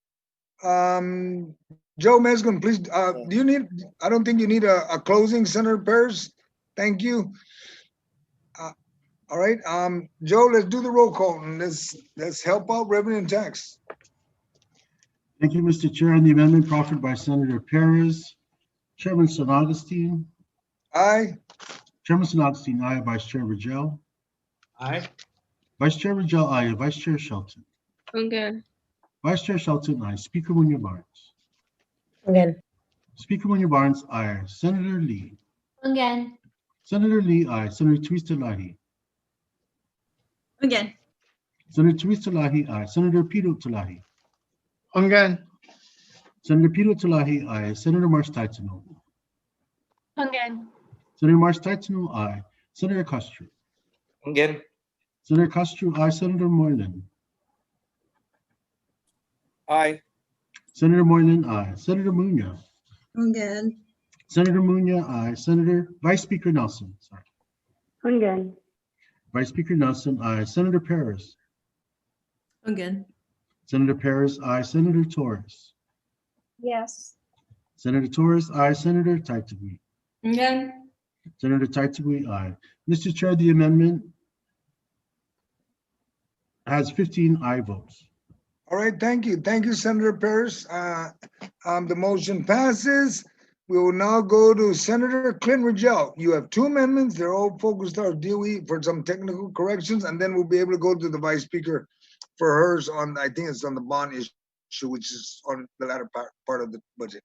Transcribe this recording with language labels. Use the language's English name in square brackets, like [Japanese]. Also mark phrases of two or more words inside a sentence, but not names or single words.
[English] Joe Meskin, please. Do you need? I don't think you need a closing, Senator Perez. Thank you. All right, Joe, let's do the roll call and let's help out revenue and tax. Thank you, Mr. Chair. On the amendment proffered by Senator Perez, Chairman San Agustin. Aye. Chairman San Agustin, aye. Vice Chair Rigel. Aye. Vice Chair Rajal, aye. Vice Chair Shelton. [Chamorro] Ungan. [English] Vice Chair Shelton, aye. Speaker Munya-Barnes. [Chamorro] Ungan. [English] Speaker Munya-Barnes, aye. Senator Lee. Again. Senator Lee, aye. Senator Teresa Lahi. Again. Senator Teresa Lahi, aye. Senator Pt.2 Lahi. [Chamorro] Ungan. [English] Senator Pt.2 Lahi, aye. Senator Marsh-Titano. [Chamorro] Ungan. [English] Senator Marsh-Titano, aye. Senator Castro. Again. Senator Castro, aye. Senator Moylan. Aye. Senator Moylan, aye. Senator Munya. Again. Senator Munya, aye. Senator Vice Speaker Nelson. Sorry. [Chamorro] Ungan. [English] Vice Speaker Nelson, aye. Senator Perez. Again. Senator Perez, aye. Senator Torres. Yes. Senator Torres, aye. Senator Taitagui. [Chamorro] Ungan. [English] Senator Taitagui, aye. Mr. Chair, the amendment has 15 aye votes. All right, thank you. Thank you, Senator Pierce. The motion passes. We will now go to Senator Clint Rajal. You have two amendments. They're all focused on DOE for some technical corrections, and then we'll be able to go to the Vice Speaker for hers on, I think it's on the bond issue, which is on the latter part of the budget.